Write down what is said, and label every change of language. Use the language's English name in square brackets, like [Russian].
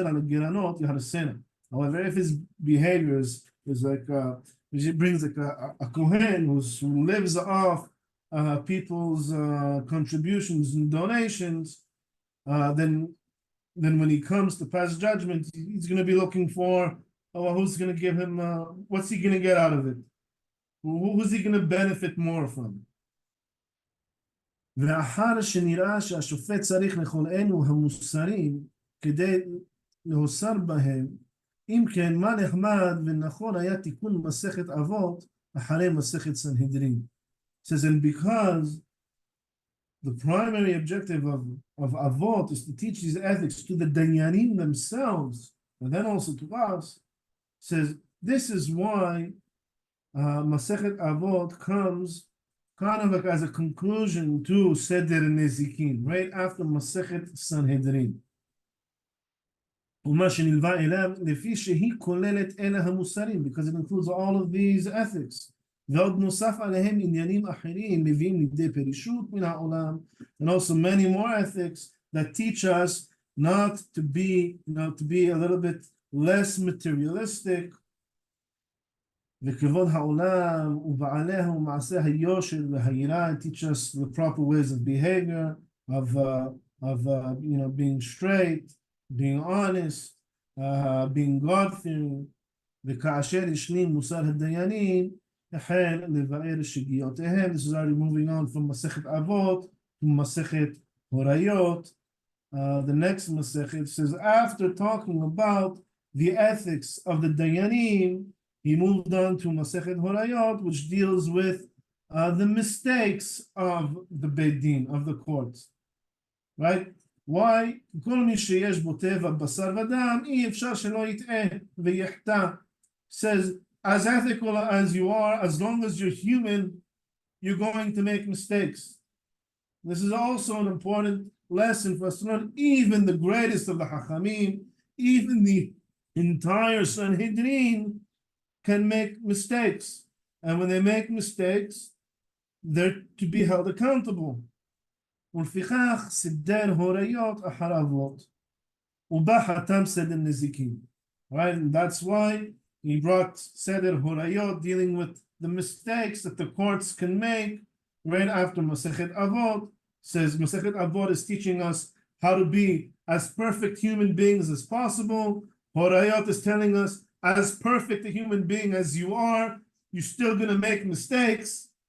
[English] However, if his behavior is like he brings like a kohen who lives off people's contributions and donations, then when he comes to pass judgment, he's going to be looking for, who's going to give him, what's he going to get out of it? Who's he going to benefit more from? [Hebrew] ואחר שנראה שהשופט צריך לכל אלו המוסרים כדי להוסר בהם, אם כן, מה נחמד ונכון היה תיקון מסכת אבות אחרי מסכת סנהדרין. [English] Says, and because the primary objective of Avot is to teach these ethics to the Danyanim themselves, and then also to us, says, this is why Masechet Avot comes kind of like as a conclusion to Seder Nezikin, right after Masechet Sanhedrin. [Hebrew] ומה שנלווה אליו, לפי שהיא כוללת אלה המוסרים, [English] because it includes all of these ethics. [Hebrew] ועוד נוסף עליהם עניינים אחרים, מביאים לידי פרישות מן העולם, [English] and also many more ethics that teach us not to be a little bit less materialistic. [Hebrew] וכבוד העולם ובעליה ומעשה היושר והיראה, [English] teach us the proper ways of behavior, of being straight, being honest, being God-fearing. [Hebrew] וכאשר השלים מוסר הדיינים, החל לבאר שגיאותיהם. [English] This is already moving on from Masechet Avot to Masechet Horayot. The next Masechet says, after talking about the ethics of the Dayanim, he moved on to Masechet Horayot, which deals with the mistakes of the Beit Din, of the courts. Right? Why? [Hebrew] כל מי שיש בו טבע בשר ודם, אי אפשר שלא יטעה ויחטא. [English] Says, as ethical as you are, as long as you're human, you're going to make mistakes. This is also an important lesson for us to learn. Even the greatest of the Hachamim, even the entire Sanhedrin can make mistakes. And when they make mistakes, they're to be held accountable. [Hebrew] ולפיכך סידר הוריות אחר אבות, ובא חתם סדר נזיקים. [English] Right, and that's why he brought Seder Horayot, dealing with the mistakes that the courts can make right after Masechet Avot. Says Masechet Avot is teaching us how to be as perfect human beings as possible. Horayot is telling us, as perfect a human being as you are, you're still going to make mistakes.